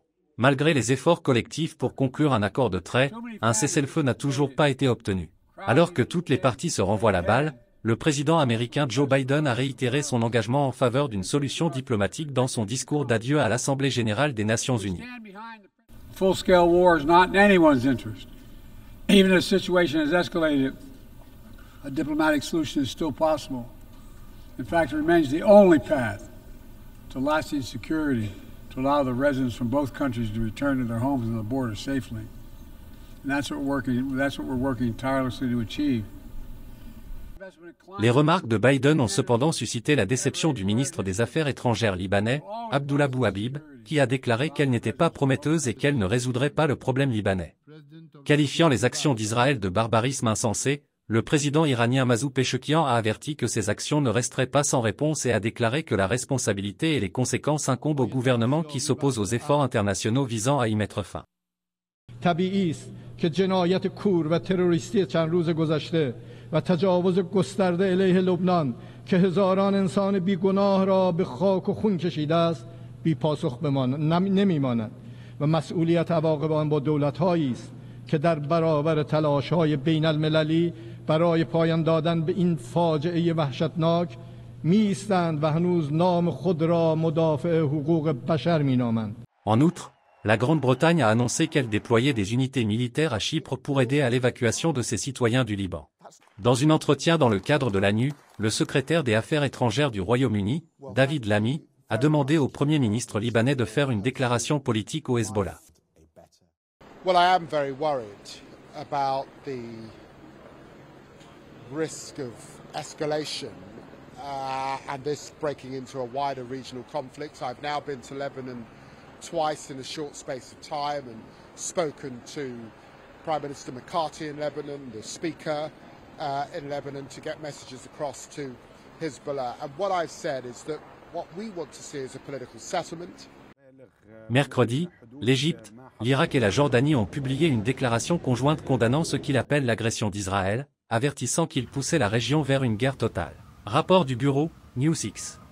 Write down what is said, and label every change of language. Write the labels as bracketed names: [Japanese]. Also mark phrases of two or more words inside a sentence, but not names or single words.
[French] Malgré les efforts collectifs pour conclure un accord de trêve, un cessez-le-feu n'a toujours pas été obtenu. Alors que toutes les parties se renvoient la balle, le président américain Joe Biden a réitéré son engagement en faveur d'une solution diplomatique dans son discours d'adieu à l'Assemblée générale des Nations unies. [English] Full-scale war is not in anyone's interest. Even if the situation has escalated, a diplomatic solution is still possible. In fact, it remains the only path to lasting security to allow the residents from both countries to return to their homes and the border safely. And that's what we're working tirelessly to achieve. [French] Les remarques de Biden ont cependant suscité la déception du ministre des Affaires étrangères libanais, Abdullah Abou Habib, qui a déclaré qu'elle n'était pas prometteuse et qu'elle ne résoudrait pas le problème libanais. Qualifiant les actions d'Israël de barbarisme insensé, le président iranien Masoud Pezeshkian a averti que ces actions ne resteraient pas sans réponse et a déclaré que la responsabilité et les conséquences incombent au gouvernement qui s'oppose aux efforts internationaux visant à y mettre fin. [Persian] و تجاوز گسترده علیه لبنان که هزاران انسان بیگناه را به خاک و خون کشیده است بی پاسخ نمیماند و مسئولیت عواقب آن با دولت‌هایی است که در برابر تلاش‌های بین المللی برای پایان دادن به این فاجعه وحشتناک می‌ایستند و هنوز نام خود را مدافع حقوق بشر می‌نامند. [French] En outre, la Grande-Bretagne a annoncé qu'elle déployait des unités militaires à Chypre pour aider à l'évacuation de ses citoyens du Liban. Dans un entretien dans le cadre de l'ANU, le secrétaire des Affaires étrangères du Royaume-Uni, David Lammy, a demandé au Premier ministre libanais de faire une déclaration politique au Hezbollah. [English] Well, I am very worried about the risk of escalation and this breaking into a wider regional conflict. I've now been to Lebanon twice in a short space of time and spoken to Prime Minister McCarthy in Lebanon, the Speaker in Lebanon, to get messages across to Hezbollah. And what I've said is that what we want to see is a political settlement. [French] Mercredi, l'Égypte, l'Irak et la Jordanie ont publié une déclaration conjointe condamnant ce qu'il appelle l'agression d'Israël, avertissant qu'il poussait la région vers une guerre totale. Rapport du bureau, News6.